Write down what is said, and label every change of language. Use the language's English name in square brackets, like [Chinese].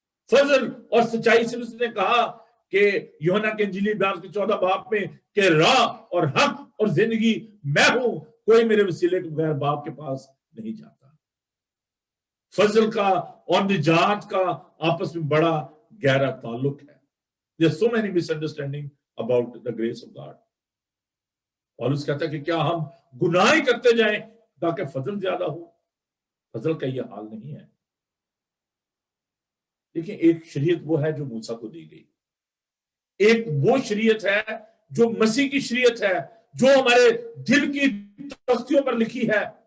[Urdu] فضل اور سچائی سے اس نے کہا کہ یوحنا کے انجیلی بیان کے 14 باب میں کہ راہ اور حق اور زندگی میں ہوں, کوئی میرے وسیلے کے بغیر باپ کے پاس نہیں جاتا. فضل کا اور نجات کا آپس میں بڑا گہرا تعلق ہے. [English] There are so many misunderstandings about the grace of God. [Urdu] پالوس کہتا ہے کہ کیا ہم گناہ کرتے جائیں تاکہ فضل زیادہ ہو؟ فضل کا یہ حال نہیں ہے. دیکھیں, ایک شریعت وہ ہے جو موسیٰ کو دی گئی, ایک وہ شریعت ہے جو مسیح کی شریعت ہے, جو ہمارے دل کی تختیوں پر لکھی ہے.